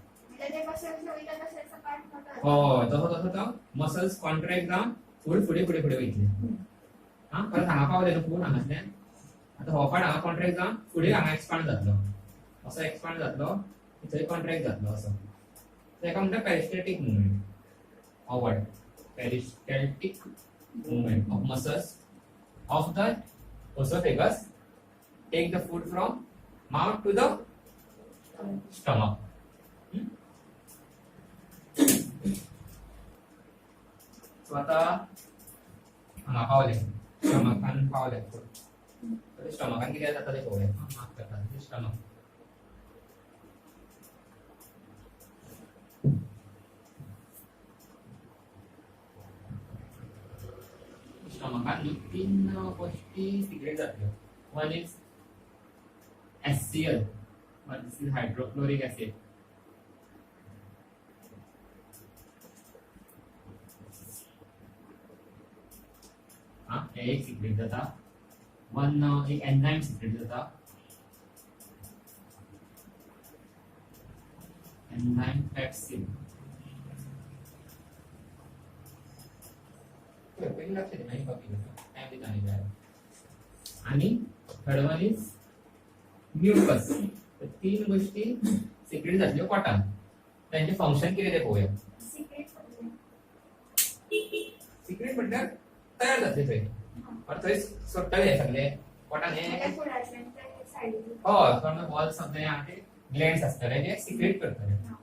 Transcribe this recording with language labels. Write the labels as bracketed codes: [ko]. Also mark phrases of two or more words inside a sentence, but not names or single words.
[kok] हय तसो तसो तो [en] muscles contract [kok] जावन फूड फुडें फुडें फुडें वयतले हा परत हांगा पावले न्हू फूड हांगासल्यान आतां हो पार्ट हांगा कॉन्ट्रॅक्ट जावन फुडें हांगा एक्सपांड जातलो असो एक्सपांड जातलो थंय कॉन्ट्रॅक्ट जातलो असो ताका म्हणटा [en] peristaltic movement [kok] हो [en] word peristaltic movement of muscles of the oesophagus take the food from mouth to the stomach [kok] सो आता हांगा पावले स्टमकान पावले स्टमकान कितें जाता तें पळोवया माफ करता स्टमक स्टमकान तीन गोष्टी सिक्रेट जातल्यो [en] one is HCl one is hydrochloric acid [kok] एक सिक्रेट जाता वन एक [en] enzyme secrete [kok] जाता [en] enzyme pepsin [kok] पहिली लक्ष दे नाही [en] copy time [kok] देता नाही जाय आणि [en] third one is mucus [kok] तीन गोष्टी सिक्रेट जातल्यो पोटान त्यांचे फंक्शन कितें ते पळोवया सिक्रेट म्हटल्यार तयार जातले थंय थंय सोडटले हे सगळे पोटान हे हय [en] from the walls of the [kok] हे ग्लँड्स आसतले जे सिक्रेट करतले